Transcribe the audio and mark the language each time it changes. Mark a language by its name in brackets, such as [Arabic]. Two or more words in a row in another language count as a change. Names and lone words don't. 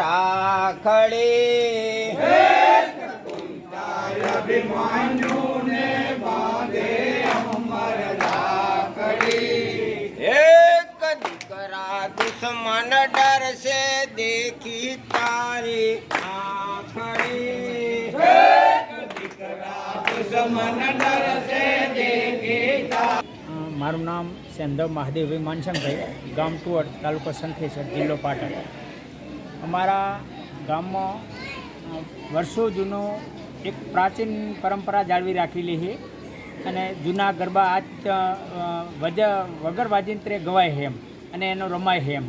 [Gujarati] રાખડી એક કુંતા અભિમન્યુ ને બાંધે અમર દુશ્મન ડર સે દેખી તારી આખડી દુશ્મન ડર સે દેખી। મારું નામ સેંધવ મહાદેવભાઈ માનસંગભાઈ, ગામ ટુવડ, તાલુકો શંખેશ્વર, જિલ્લો પાટણ। અમારા ગામમાં વર્ષો જૂનો એક પ્રાચીન પરંપરા જાળવી રાખેલી છે અને જૂના ગરબા આજ વગર વાજિંત્રે ગવાય છે એમ અને એનો રમાય છે એમ।